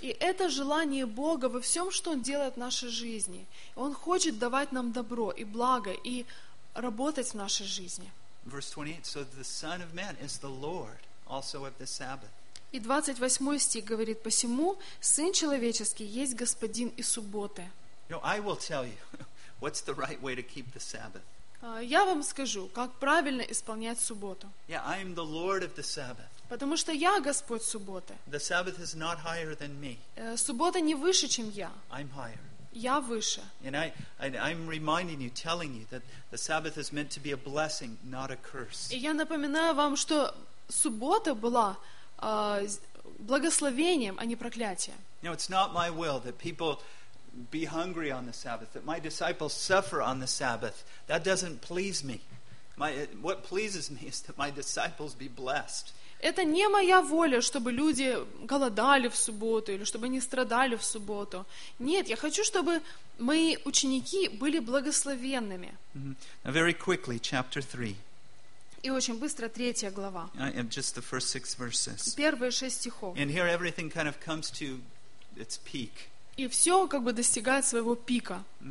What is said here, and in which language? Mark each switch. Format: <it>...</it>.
<ru>И это желание Бога во всем, что Он делает в нашей жизни. Он хочет давать нам добро и благо и работать в нашей жизни.</ru> <en>Verse 28. So the Son of Man is the Lord also of the Sabbath.</en> <ru>И 28 стих говорит: посему Сын человеческий есть Господин и субботы.</ru> <en>You know, I will tell you what's the right way to keep the Sabbath.</en> <ru>Я вам скажу, как правильно исполнять субботу.</ru> <en>Yeah, I am the Lord of the Sabbath.</en> <ru>Потому что я Господь субботы.</ru> <en>The Sabbath is not higher than me.</en> <ru>Суббота не выше, чем я.</ru> <en>I'm higher.</en> <ru>Я выше.</ru> <en>And I'm reminding you, telling you that the Sabbath is meant to be a blessing, not a curse.</en> <ru>И я напоминаю вам, что суббота была благословением, а не проклятием.</ru> <en>No, it's not my will that people be hungry on the Sabbath, that my disciples suffer on the Sabbath. That doesn't please me. What pleases me is that my disciples be blessed.</en> <ru>Это не моя воля, чтобы люди голодали в субботу или чтобы они страдали в субботу. Нет, я хочу, чтобы мои ученики были благословенными.</ru> <en>Mm-hmm. Now, very quickly, chapter 3.</en> <ru>И очень быстро, третья глава.</ru> <en>Just the first six verses.</en> <ru>Первые шесть стихов.</ru> <en>And here everything kind of comes to its peak.</en> <ru>И все как бы достигает своего пика.</ru>